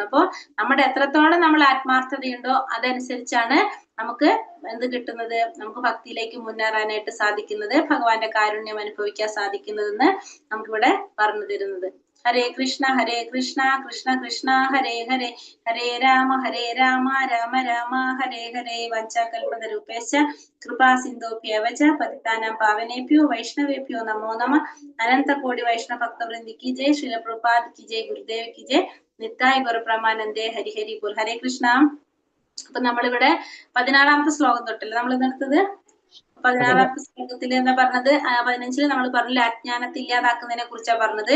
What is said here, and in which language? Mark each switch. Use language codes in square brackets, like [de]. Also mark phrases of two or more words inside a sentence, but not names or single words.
[ml] അപ്പോൾ നമ്മുടെ എത്രത്തോളം നമ്മൾ ആത്മാർത്ഥതയുണ്ടോ അതനുസരിച്ചാണ് നമുക്ക് എന്ത് കിട്ടുന്നത്, നമുക്ക് ഭക്തിയിലേക്ക് മുന്നേറാനായിട്ട് സാധിക്കുന്നത്, ഭഗവാന്റെ കാരുണ്യം അനുഭവിക്കാൻ സാധിക്കുന്നതെന്ന് നമുക്കിവിടെ പറഞ്ഞു തരുന്നത്. [sa] ഹരേ കൃഷ്ണ കൃഷ്ണ കൃഷ്ണ ഹരേ ഹരേ, ഹരേ രാമ രാമ രാമ ഹരേ ഹരേ. വഞ്ചാകൽപതരൂപേശ്ച കൃപാ സിന്ധോഭ്യവച പതിതാനാം പാവനേഭ്യോ വൈഷ്ണവേഭ്യോ നമോ നമഃ. [hi] अनन्त कोटि वैष्णव भक्तवृन्द की जय। श्रील प्रभुपाद की जय। गुरुदेव की जय. [bn] নিতাই গৌর প্রেমানন্দে। হরি হরি বোল। হরে কৃষ্ণ. [ml] അപ്പൊ നമ്മളിവിടെ 16ാമത്തെ ശ്ലോകം തൊട്ടല്ലേ നമ്മൾ ഇന്നെടുത്തത്. 16ാമത്തെ ശ്ലോകത്തിൽ എന്താ പറഞ്ഞത്, 15 നമ്മൾ പറഞ്ഞില്ല അജ്ഞാനത്തെ ഇല്ലാതാക്കുന്നതിനെ കുറിച്ചാണ് പറഞ്ഞത്.